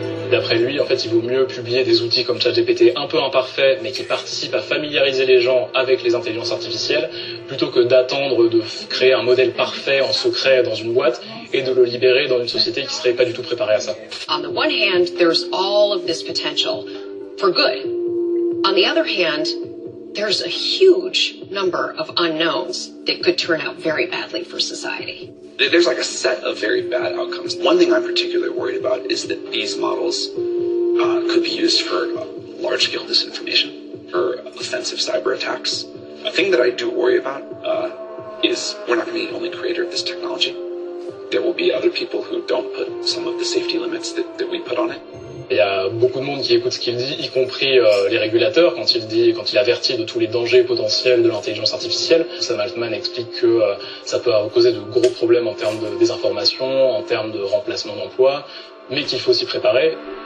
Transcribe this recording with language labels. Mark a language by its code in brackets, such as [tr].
[fr] D'après lui, en fait, il vaut mieux publier des outils comme ChatGPT un peu imparfaits, mais qui participent à familiariser les gens avec les intelligences artificielles, plutôt que d'attendre de créer un modèle parfait en secret dans une boîte et de le libérer dans une société qui serait pas du tout préparée à ça. [en] On the one hand, there's all of this potential for good. On the other hand, there's a huge number of unknowns that could turn out very badly for society. There's like a set of very bad outcomes. One thing I'm particularly worried about is that these models could be used for large-scale disinformation, for offensive cyber attacks. A thing that I do worry about is we're not going to be the only creator of this technology. There will be other people who don't put some of the safety limits that we put on it. [fr] Il y a beaucoup de monde qui écoute ce qu'il dit, y compris les régulateurs, quand il avertit de tous les dangers potentiels de l'intelligence artificielle. Sam Altman explique que ça peut causer de gros problèmes en termes de désinformation, en termes de remplacement d'emploi, mais qu'il faut s'y préparer.